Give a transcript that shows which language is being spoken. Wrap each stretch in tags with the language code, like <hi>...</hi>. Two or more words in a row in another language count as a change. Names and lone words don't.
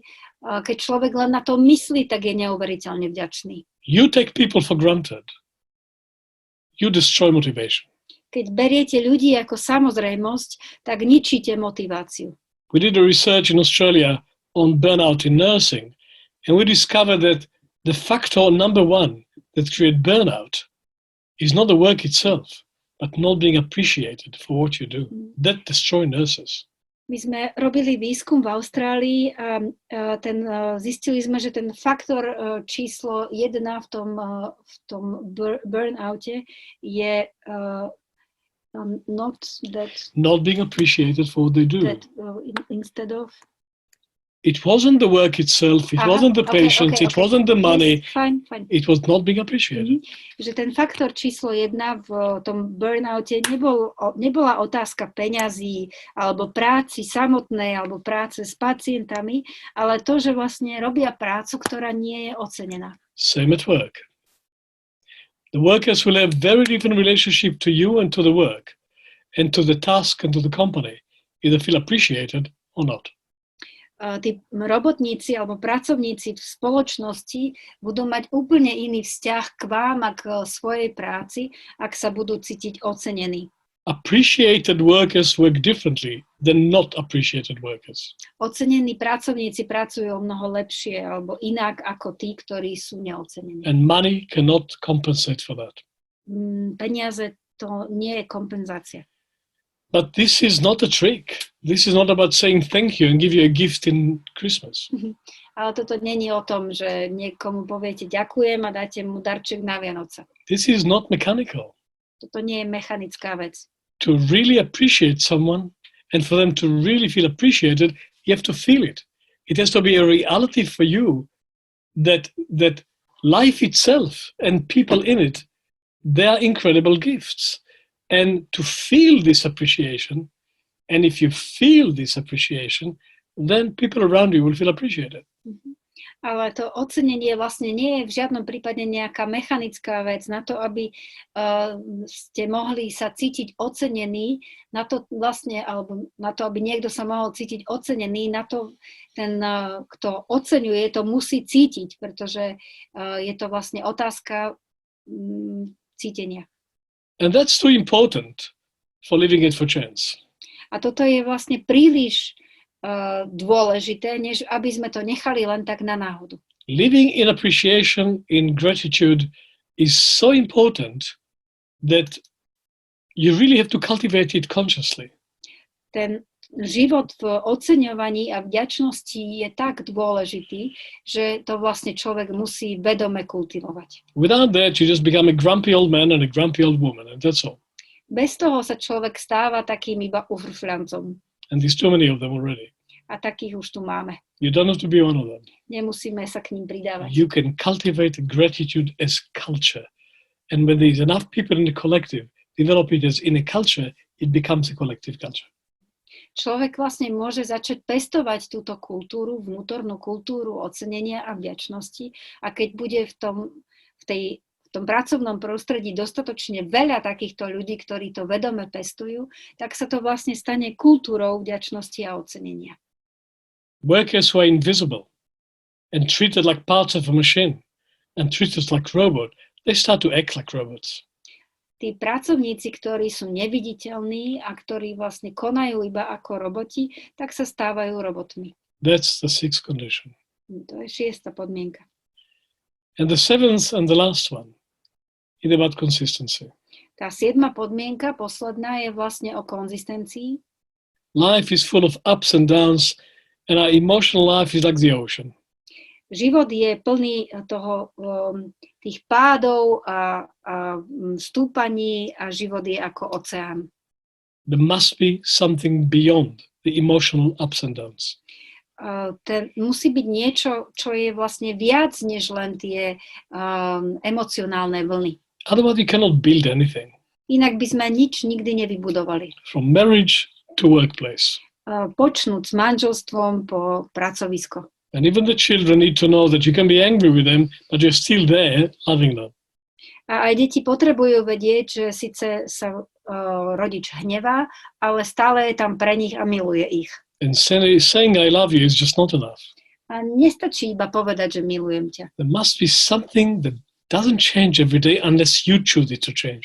<sk>Keď človek len na to myslí, tak je neuveriteľne vďačný.</sk> <en>You take people for granted. You destroy motivation.</en> <sk>Keď beriete ľudí ako samozrejmosť, tak ničíte motiváciu.</sk> <en>We did a research in Australia on burnout in nursing, and we discovered that the factor number one that creates burnout is not the work itself, but not being appreciated for what you do. That destroys nurses.</en> <sk>My sme robili výskum v Austrálii a zistili sme, že ten faktor číslo 1 v tom burnoute je</sk> <en>not being appreciated for what they do. Instead of it wasn't the work itself, it wasn't the patients, it wasn't the money, yes, fine. It was not being appreciated.</en> <sk>Že ten faktor číslo 1 v tom burnoute nebola otázka peňazí, alebo práci samotnej, alebo práce s pacientami, ale to, že vlastne robia prácu, ktorá nie je ocenená.</sk> <en>Same at work. The workers will have very different relationship to you and to the work, and to the task and to the company, either feel appreciated or not.</en> <sk>Tí robotníci alebo pracovníci v spoločnosti budú mať úplne iný vzťah k vám a k svojej práci, ak sa budú cítiť ocenení.</sk> <en>Appreciated workers work differently than not appreciated workers.</en> <sk>Ocenení pracovníci pracujú o mnoho lepšie alebo inak ako tí, ktorí sú neocenení.</sk> <en>And money cannot compensate for that.</en> <sk>peniaze to nie je kompenzácia.</sk> <en>But this is not a trick. This is not about saying thank you and give you a gift in Christmas.</en> <sk>Ale toto není o tom, že niekomu poviete ďakujem a dáte mu darček na Vianoce.</sk> <en>This is not mechanical.</en> <sk>Toto nie je mechanická vec.</sk> <en>To really appreciate someone and for them to really feel appreciated, you have to feel it. It has to be a reality for you that life itself and people in it, they are incredible gifts. And to feel this appreciation, and if you feel this appreciation, then people around you will feel appreciated.</en> <sk>Ale to ocenenie vlastne nie je v žiadnom prípade nejaká mechanická vec na to, aby ste mohli sa cítiť ocenení, na to vlastne, alebo na to, aby niekto sa mohol cítiť ocenený, na to ten, kto oceňuje, to musí cítiť, pretože je to vlastne otázka cítenia.</sk> <en>And that's too important for leaving it for chance.</en> <sk>A toto je vlastne príliš dôležité, než aby sme to nechali len tak na náhodu.</sk> <en>Living in appreciation, in gratitude is so important that you really have to cultivate it consciously.</en> <sk>Ten život v oceňovaní a vďačnosti je tak dôležitý, že to vlastne človek musí vedome kultivovať.</sk> <en>Without that, you just become a grumpy old man and a grumpy old woman, and that's all.</en> <sk>Bez toho sa človek stáva takým iba ufrfľancom.</sk> <en>And there's too many of them already.</en> <sk>A takých už tu máme.</sk> <en>You don't have to be one of them.</en> <sk>Nemusíme sa k ním pridávať.</sk> <en>You can cultivate gratitude as culture. And when there's enough people in the collective, develop it as in a culture, it becomes a collective culture.</en> <sk>Človek vlastne môže začať pestovať túto kultúru, vnútornú kultúru ocenenia a vďačnosti. A keď bude v tom pracovnom prostredí dostatočne veľa takýchto ľudí, ktorí to vedome pestujú, tak sa to vlastne stane kultúrou vďačnosti a ocenenia.</sk> <en>Workers who are invisible and treated like parts of a machine and treated like robot, they start to act like robots.</en> <sk>Tí pracovníci, ktorí sú neviditeľní a ktorí vlastne konajú iba ako roboti, tak sa stávajú robotmi.</sk> <en>That's the sixth condition.</en> <sk>To je šiesta podmienka.</sk> <en>And the seventh and the last one is about consistency.</en> <sk>Tá siedma podmienka, posledná, je vlastne o konzistencii.</sk> <en>Life is full of ups and downs, and our emotional life is like the ocean.</en> <sk>Život je plný tých pádov a stúpaní a život je ako oceán.</sk> <en>There must be something beyond the emotional ups and downs.</en> <sk>Musí byť niečo, čo je vlastne viac než len tie emocionálne vlny.</sk> <en>Otherwise, you cannot build anything.</en> <sk>Inak by sme nič nikdy nevybudovali.</sk> <en>From marriage to workplace.</en> <sk>Počnúť s manželstvom po pracovisko.</sk> <en>And even the children need to know that you can be angry with them, but you're still there loving them.</en> <sk>A aj deti potrebujú vedieť, že síce sa rodič hnevá, ale stále je tam pre nich a miluje ich.</sk> <en>And saying I love you is just not enough.</en> <sk>A nestačí iba povedať, že milujem ťa.</sk> <en>There must be something that doesn't change every day unless you choose it to change.</en>